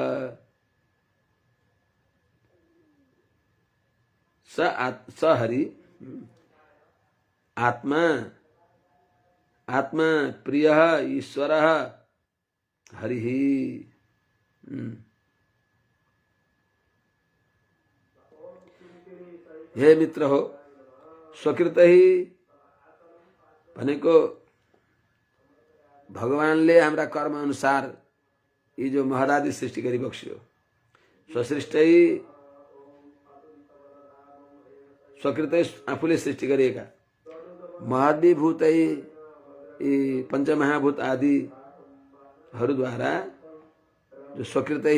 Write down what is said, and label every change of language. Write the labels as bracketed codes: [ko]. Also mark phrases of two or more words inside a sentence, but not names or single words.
[sa] स हरि आत्मा, आत्मा प्रियः ईश्वरः हरिः। [ne] हे मित्र हो, स्वकृतैः भनेको भगवानले हाम्रा कर्म अनुसार यी जो महदादि सृष्टि गरिबक्स्यो, स्वसृष्टै स्वकृतै आफूले सृष्टि गरिएका [sa] महद्भिः भूतै [ne] यी पञ्चमहाभूत आदिहरूद्वारा जो स्वकृतै